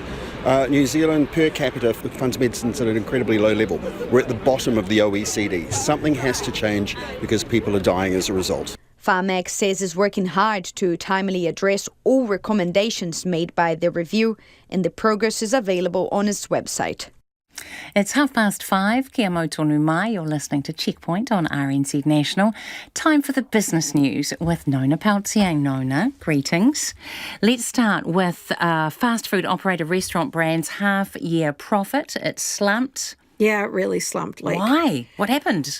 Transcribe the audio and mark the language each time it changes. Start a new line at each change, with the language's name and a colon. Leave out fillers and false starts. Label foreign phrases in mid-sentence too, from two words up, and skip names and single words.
English: New Zealand per capita funds medicines at an incredibly low level. We're at the bottom of the OECD. Something has to change because people are dying as a result. Pharmac says it's working hard to timely address all recommendations made by the review, and the progress is available on its website. It's 5:30.
Māori: Kia mau tonu mai.
English: You're listening to Checkpoint on RNZ National. Time for the business news with Nona Peltier. Nona, greetings. Let's start with fast food operator Restaurant Brands' half-year profit. It slumped. Yeah, it really slumped. Why? What happened?